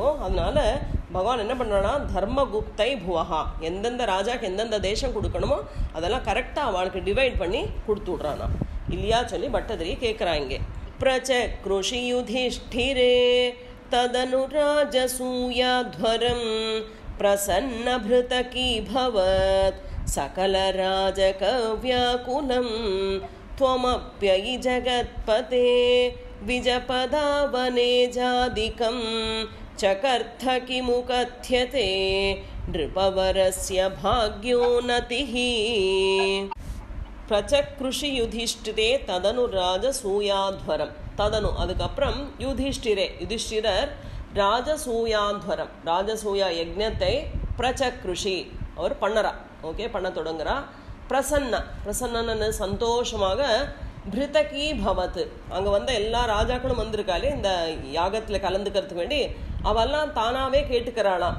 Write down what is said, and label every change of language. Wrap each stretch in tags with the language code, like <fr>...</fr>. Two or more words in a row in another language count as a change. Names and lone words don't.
<ta>அதனால பகவான் என்ன பண்ணுறானா, தர்மகுப்தை புவஹா, எந்தெந்த ராஜாக்கு எந்தெந்த தேசம் கொடுக்கணுமோ அதெல்லாம் கரெக்டாக அவளுக்கு டிவைட் பண்ணி கொடுத்து விட்றானா இல்லையா சொல்லி பட்டதிரி கேட்குறாங்க.</ta> <sa>प्रचक्रुषि युधिष्ठिरे तदनु राजसूयाध्वरं प्रसन्नभृतकी भवत् सकल राजकव्याकुलम् त्वमप्ययि जगत्पते विजपदावने जादिकं चकर्थ किमु कथ्यते नृपवरस्य भाग्योन्नतिः. प्रचक्रुषि युधिष्ठिरे तदनु राजसूयाध्वरम्.</sa> <ta>ததனு அதுக்கப்புறம் யுதிஷ்டிரர் ராஜசூயாத்வரம், ராஜசூயா யஜ்ஞத்தை பிரச்சக்ருஷி அவர் பண்ணறா. ஓகே, பண்ண தொடங்குறா. பிரசன்னு சந்தோஷமாக</ta> <sa>पृथगि भवत्,</sa> <ta>அங்கே வந்த எல்லா ராஜாக்களும் வந்திருக்காளே இந்த யாகத்தில் கலந்துக்கிறதுக்கு வேண்டி, அவெல்லாம் தானாகவே கேட்டுக்கிறாளாம்.</ta>